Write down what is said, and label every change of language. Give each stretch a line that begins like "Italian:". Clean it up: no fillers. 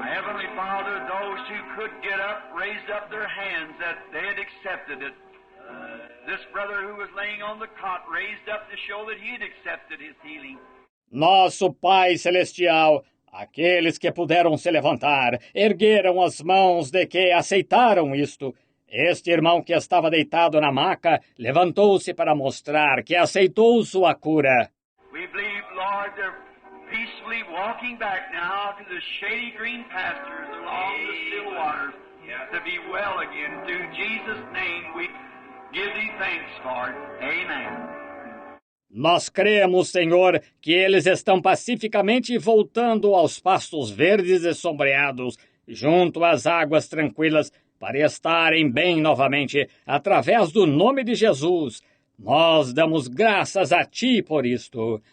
English: Heavenly Father, those who could get up, raised up their hands that they had accepted it. This brother who was laying on the cot raised up to show that he had accepted his healing.
Portuguese: Nosso Pai Celestial, aqueles que puderam se levantar, ergueram as mãos de que aceitaram isto. Este irmão que estava deitado na maca levantou-se para mostrar que aceitou sua cura.
English: We believe, Lord, they're peacefully walking back now to the shady green pastures along the still waters to be well again. Through Jesus' name we give thee thanks for it. Amen.
Portuguese: Nós cremos, Senhor, que eles estão pacificamente voltando aos pastos verdes e sombreados, junto às águas tranquilas, para estarem bem novamente, através do nome de Jesus. Nós damos graças a Ti por isto.